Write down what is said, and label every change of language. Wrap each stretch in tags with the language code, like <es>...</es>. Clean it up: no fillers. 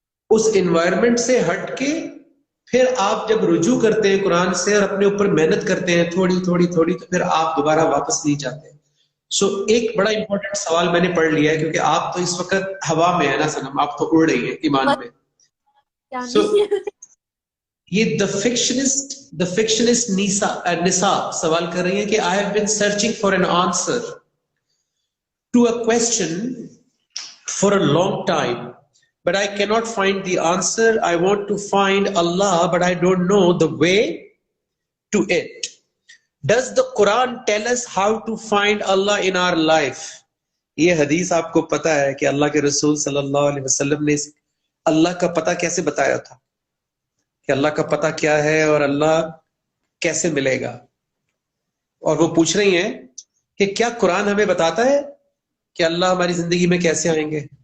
<ur>اس environment سے ہٹ کے پھر آپ جب رجوع کرتے ہیں قرآن سے اور اپنے اوپر محنت کرتے ہیں تھوڑی تھوڑی تھوڑی، تو پھر آپ دوبارہ واپس نہیں جاتے. سو ایک بڑا امپورٹنٹ سوال میں نے پڑھ لیا ہے کیونکہ آپ تو اس وقت ہوا میں ہے نا سنم، آپ تو اڑ رہی ہیں ایمان میں. سو یہ دا فکشنسٹ نساء سوال کر رہی ہیں کہ</ur> <en>I have been searching for an answer to a question for a long time, but I cannot find the answer. I want to find Allah, but I don't know the way to it. Does the Quran tell us how to find Allah in our life?</en> <ur>یہ حدیث آپ کو پتا ہے کہ اللہ کے رسول صلی اللہ علیہ وسلم نے اللہ کا پتہ کیسے بتایا تھا کہ اللہ کا پتہ کیا ہے اور اللہ کیسے ملے گا. اور وہ پوچھ رہی ہیں کہ کیا قرآن ہمیں بتاتا ہے کہ اللہ ہماری زندگی میں کیسے آئیں گے؟</ur>